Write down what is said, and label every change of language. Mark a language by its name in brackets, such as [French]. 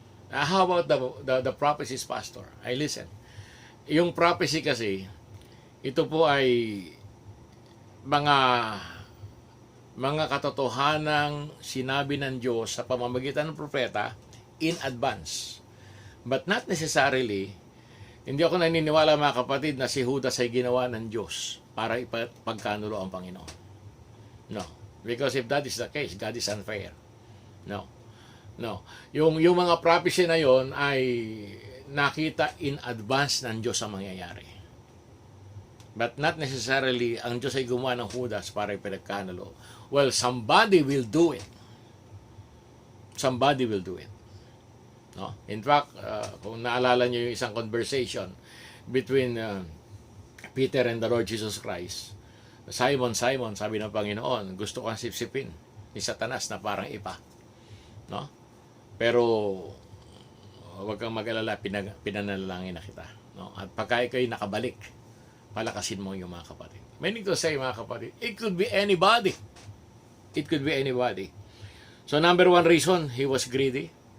[English] How about the prophecies, Pastor? Listen. [Filipino] Yung prophecy kasi, ito po ay mga katotohanang sinabi ng Diyos sa pamamagitan ng propeta in advance. [English] But not necessarily [Filipino] Hindi ako naniniwala mga kapatid na si Judas ay ginawa ng Diyos para ipagkanulo ang Panginoon. [English] No. Because if that is the case, God is unfair. No. No. [Filipino] Yung mga prophecy na yon ay nakita in advance ng Diyos ang mangyayari. [English] But not necessarily [Filipino] ang Diyos ay gumawa ng Judas para ipagkanulo. [English] Well, somebody will do it. Somebody will do it. No? In fact, [Filipino] kung naalala niyo yung isang conversation between Peter and the Lord Jesus Christ, Simon, Simon, sabi ng Panginoon, gusto kang sipsipin ni Satanas na parang ipa. No? Pero huwag kang mag-alala, pinanalangin na kita. No? At pagka ikaw'y nakabalik, palakasin mo yung mga kapatid. [English] Meaning to say, [Filipino] mga kapatid, [English] it could be anybody. It could be anybody. So number one reason, he was greedy.